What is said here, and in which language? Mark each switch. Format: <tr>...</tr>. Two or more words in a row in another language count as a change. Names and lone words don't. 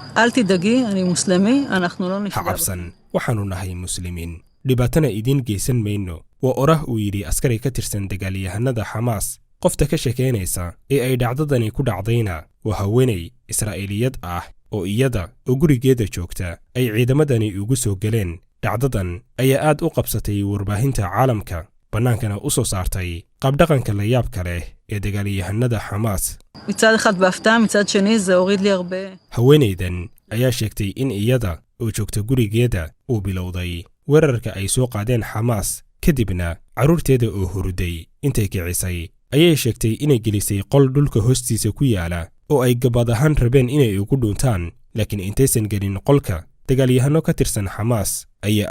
<he>אל תדאגי, אני מוסלמי, אנחנו לא נפגע.</he> <so>cabsan waxaanu nahay muslimiin dhibaatana idiin geysan mayno waa orah uu yidhi askari ka tirsan dagaalyahanada xamaas qofta ka sheekaynaysa ee ay dhacdadani ku dhacdayna waa haweenay israa'iiliyad ah oo iyada oo gurigeeda joogta ay ciidamadani ugu soo galeen dhacdadan ayaa aad u qabsatay warbaahinta caalamka bannaankana u soo saartay qabdhaqanka la yaabka leh ee dagaalyahanada xamaas</so> <he>מצד אחד בהפתעה, מצד שני זה הוריד לי הרבה.</he> <so>haweenaydan ayaa sheegtay in iyada oo joogta gurigeeda uu bilowday weerarka ay soo qaadeen xamaas kadibna carruurteeda oo huruday intay kicisay ayay sheegtay inay gelisay qol dhulka hoostiisa ku yaala oo ay gabad ahaan rabeen inay ugu dhuuntaan laakiin intaysan gelin qolka dagaalyahanno ka tirsan xamaas ayaa</so>